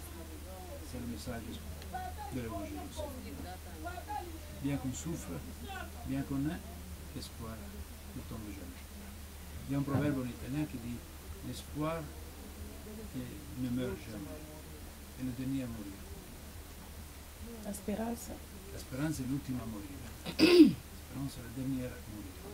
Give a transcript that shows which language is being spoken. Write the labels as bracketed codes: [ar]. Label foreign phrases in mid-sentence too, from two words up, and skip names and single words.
[fr] C'est le message de l'évangile aussi. Bien qu'on souffre, bien qu'on ait l'espoir ne tombe jamais. Il y a un proverbe en italien qui dit l'espoir ne meurt jamais. Et le dernier à mourir. [it] La speranza. La speranza è l'ultima a morire. La speranza è [fr] la dernière [it] a morire.